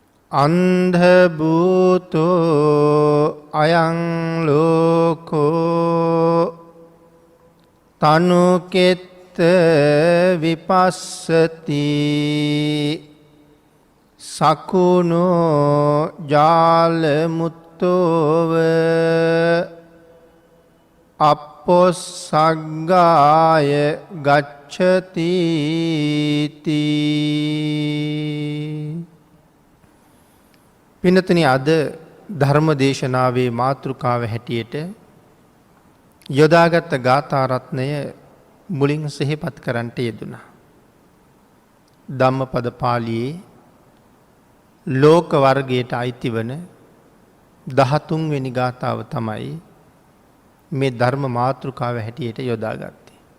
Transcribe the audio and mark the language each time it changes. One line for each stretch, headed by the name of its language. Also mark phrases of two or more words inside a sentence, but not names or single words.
Pali: අන්ධභූතෝ අයං ලෝකෝ තනුකෙත්ත විපස්සති සකුණෝ ජාලමුත්තෝව අපොස්සග්ගාය ගච්ඡති.
Sinhala: පින්නතුනි, අද ධර්ම දේශනාවේ මාතෘකාව හැටියට යොදාගත් ගාථා රත්නය මුලින් සිහිපත් කරන්නට යෙදුණා. ධම්මපද පාළියේ ලෝක වර්ගයට අයිති වන 13 වෙනි ගාථාව තමයි මේ ධර්ම මාතෘකාව හැටියට යොදාගත්තේ.